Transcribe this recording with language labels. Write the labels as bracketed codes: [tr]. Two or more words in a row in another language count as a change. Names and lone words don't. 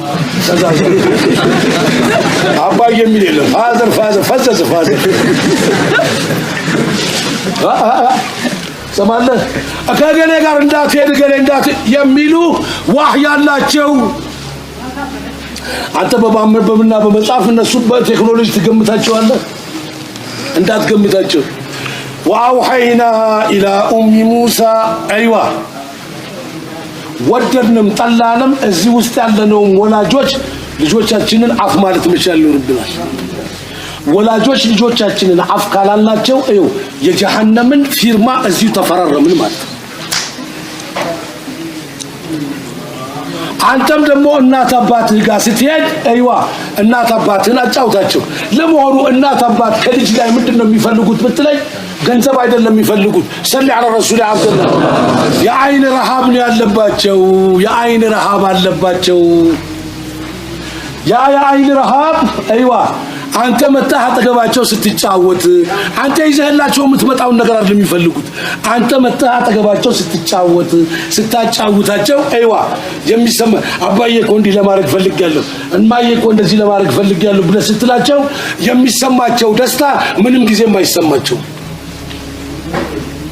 [am] አባዬ የሚል የለም ፋዘር ፈዘዘ ፋዘር ሰማለህ ከገሌ ጋር እንዳትሄድ ገሌ እንዳት የሚሉ ወህይ ያላቸው አንተ በማንበብና በመጻፍ እነሱ በቴክኖሎጂ ትገምታቸዋለህ እንዳትገምታቸው [ar] وأوحينا إلى أم موسى [am] أيوة ወደድንም ጠላንም እዚህ ውስጥ ያለነው ወላጆች ልጆቻችንን አፍ ማለት መቻል ይኖርብናል ወላጆች ልጆቻችንን አፍ ካላላቸው እዩ የጀሃነምን ፊርማ እዚሁ ተፈራረምን ማለት አንተም ደግሞ እናት አባትህ ጋር ስትሄድ አይዋ እናት አባትህን አጫውታቸው ለመሆኑ እናት አባት ከልጅ ላይ ምንድነው የሚፈልጉት ብትለይ ገንዘብ አይደለም የሚፈልጉት [ar] صلى على الرسول [am] አብደላ የአይን ረሃብ ነው ያለባቸው የአይን ረሃብ አለባቸው የአይን ረሃብ አይዋ አንተ መጣህ አጠገባቸው ስትጫወት አንተ ይዘህላቸው የምትመጣው ነገር አይደለም የሚፈልጉት አንተ መጣህ አጠገባቸው ስትጫወት ስታጫውታቸው አይዋ የሚሰማ አባዬ እኮ እንዲህ ለማድረግ ፈልጋለሁ እማዬ እኮ እንደዚህ ለማድረግ ፈልጋለሁ ብለህ ስትላቸው የሚሰማቸው ደስታ ምንም ጊዜ የማይሰማቸው